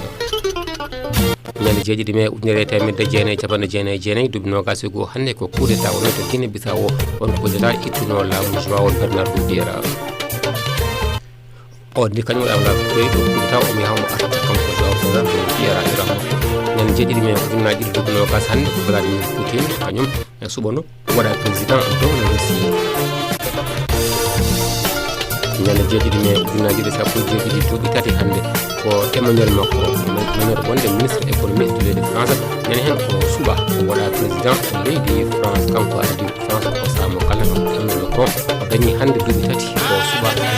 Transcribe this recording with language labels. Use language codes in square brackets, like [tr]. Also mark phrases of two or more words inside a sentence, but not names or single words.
[ff] ñande jeeɗiɗi mai ujunere temedde jeenayyi capanɗe jeenayyi e jeenayyi duuɓi nogas e goho hannde ko [fr] coup d'état [ff] wonno to Guinée Bissau won [fr] coup d'état [ff] ittuno laamu João Bernardo Vieira o ni kañum waɗa koye ɗo [fr] coup d'état [ff] omo yahamo arta kanko João Bernardo Vieira iramo ñande jeeɗiɗi mai ujunnaji ɗiɗi duuɓi nogas hannde ko Vladimir Poutine kañum e suɓano waɗa [fr] président de la Russie. [ff] ñande jeeɗiɗi mai ujunnaji ɗiɗi sappo e jeeɗiɗi duuɓi tati hannde ko Emmanuel Macron menore wonde [fr] ministre économique [ff] de leydi France nani hen o suuɓa o waɗa président leydi France kanko ardi France o samo kala Emmanuel Macron o dañi hannde duuɓi tati o suuɓa